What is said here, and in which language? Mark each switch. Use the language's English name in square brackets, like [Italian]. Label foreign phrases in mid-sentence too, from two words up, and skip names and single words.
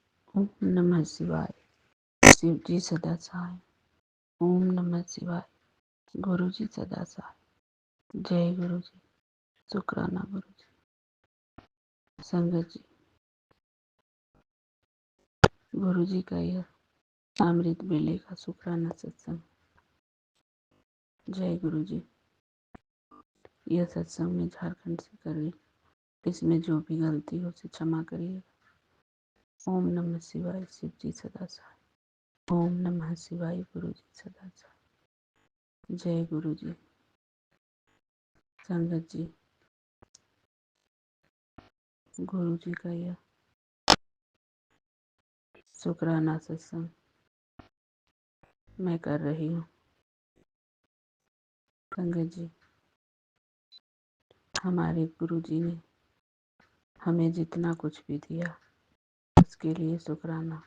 [Hindi] ओम नमः शिवाय। शिव जी सदा सहाय। ओम नमः शिवाय। गुरु जी सदा सहाय। जय गुरु जी। शुक्राना गुरु जी। संगत जी, गुरु जी का यह अमृत बेले का शुक्राना सत्संग। जय गुरु जी। यह सत्संग में झारखंड से कर रही, इसमें जो भी गलती हो उसे क्षमा करिएगा। ओम नमः शिवाय। शिव जी सदा सहाय। ओम नमः शिवाय। गुरु जी सदा सहाय। जय गुरु जी। संगत जी, गुरु जी का यह शुक्राना सत्संग मैं कर रही हूँ। संगत जी, हमारे गुरु जी ने हमें जितना कुछ भी दिया उसके लिए शुक्राना।